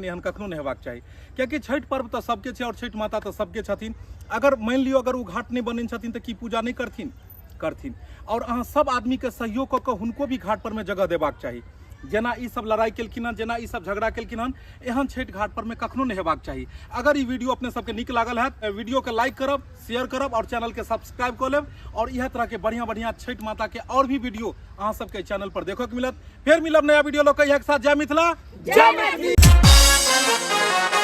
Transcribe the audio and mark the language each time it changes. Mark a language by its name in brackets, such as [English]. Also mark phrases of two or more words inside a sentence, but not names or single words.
[Maithili] एहन कखनो नहीं हेबाक चाही कियाकि छठ पर्व तो सबके छै और छठ माता तो सबके छथिन अगर मान लियो अगर वो घाट नहीं बनेने छथिन तो की पूजा नहीं करथिन और अहाँ सब आदमी के सहयोग कऽ के हुनको भी घाट पर में जगह देबाक चाही जेना ई सब लड़ाई केलखिन हन जेना ई सब झगड़ा केलखिन हन एहन छठ घाट पर में कखनो नहीं हेबाक चाही अगर ई वीडियो अपने सबके नीक लागल है वीडियो के लाइक करब शेयर करब और चैनल के सब्सक्राइब कर लेब और इह तरह के बढ़िया बढ़िया छठ माता के और भी वीडियो अहाँ सबके चैनल पर देखो के मिलत फिर मिलब नया वीडियो लोग के साथ जय मिथिला जय मैथिली।